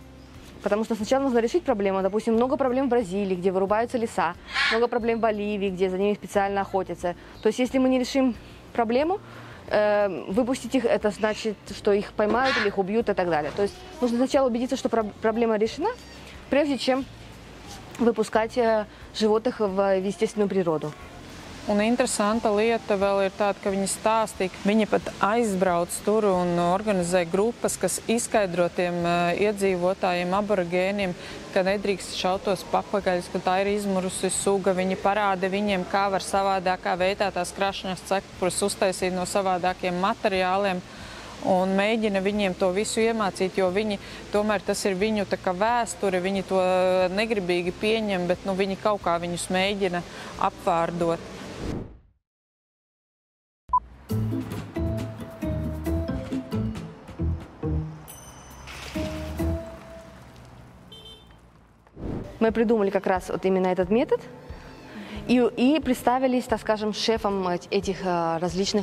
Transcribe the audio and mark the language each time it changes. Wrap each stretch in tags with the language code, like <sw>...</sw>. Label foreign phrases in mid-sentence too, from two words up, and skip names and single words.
<ru>Потому что сначала нужно решить проблему. Допустим, много проблем в Бразилии, где вырубаются леса, много проблем в Боливии, где за ними специально охотятся. То есть, если мы не решим проблему, выпустить их, это значит, что их поймают или их убьют и так далее. То есть нужно сначала убедиться, что проблема решена, прежде чем выпускать животных в естественную природу.</ru> <lv>Un interesanta lieta vēl ir tāda, ka viņi stāstīja, ka viņi pat aizbrauc tur un organizē grupas, kas izskaidro tiem iedzīvotājiem, aborigēniem, ka nedrīkst šautos papagaļus, ka tā ir izmurusi suga. Viņi parāda viņiem, kā var savādākā veidā tās krašanas cepures uztaisīt no savādākiem materiāliem. un mēģina viņiem to visu iemācīt, jo viņi tomēr tas ir viņu tā kā vēsture, viņi to negribīgi pieņem, bet nu, viņi kaut kā viņus mēģina apvārdot.</lv> <ru>Мы придумали как раз вот именно этот метод и представились, так скажем, шефом этих различных...</ru>